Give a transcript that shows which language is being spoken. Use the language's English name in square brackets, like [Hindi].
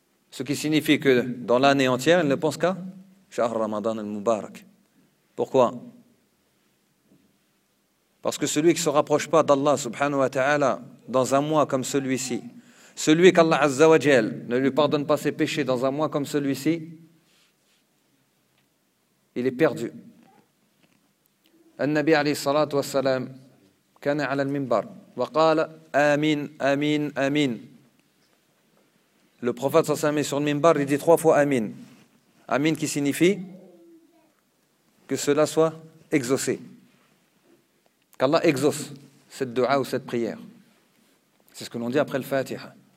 [French] Ce qui signifie que dans l'année entière, ils ne pensent qu'à Shahr Ramadan al-Mubarak. Pourquoi? Parce que celui qui ne se rapproche pas d'Allah [Arabic] subhanahu wa ta'ala [French] dans un mois comme celui-ci, celui qu'Allah [Arabic] azza wa jal [French] ne lui pardonne pas ses péchés dans un mois comme celui-ci, il est perdu. [Arabic] النبي عليه الصلاة والسلام كان على المنبر وقال آمين آمين آمين. [French] Le prophète [Arabic] صلى الله عليه وسلم [French] est sur le minbar, il dit 3 fois آمين. آمين qui signifie que cela soit exaucé. Qu'Allah exauce cette dua ou cette prière. C'est ce que l'on dit après le Fatiha.